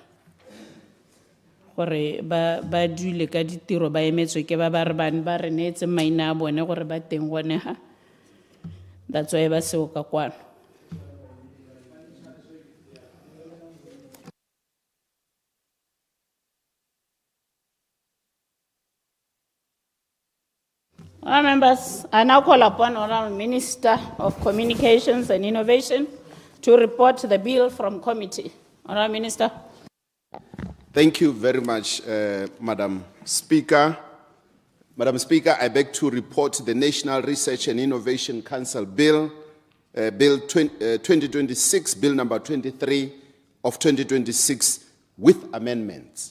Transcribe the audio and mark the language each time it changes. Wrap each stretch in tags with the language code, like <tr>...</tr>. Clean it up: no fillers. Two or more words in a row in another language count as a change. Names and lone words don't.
<tn>Gore ba dule ka ditiro ba emetswe ke ba re bane ba re netse maina a bone gore ba teng gone ha.</tn> <en>That's why</en> <tn>ba seo ka kwano.</tn> <en>Honourable members, I now call upon Honourable Minister of Communications and Innovation to report the bill from committee. Honourable Minister. Thank you very much, Madam Speaker. Madam Speaker, I beg to report the National Research and Innovation Council Bill, Bill 2026, Bill number 23, of 2026 with amendments.</en>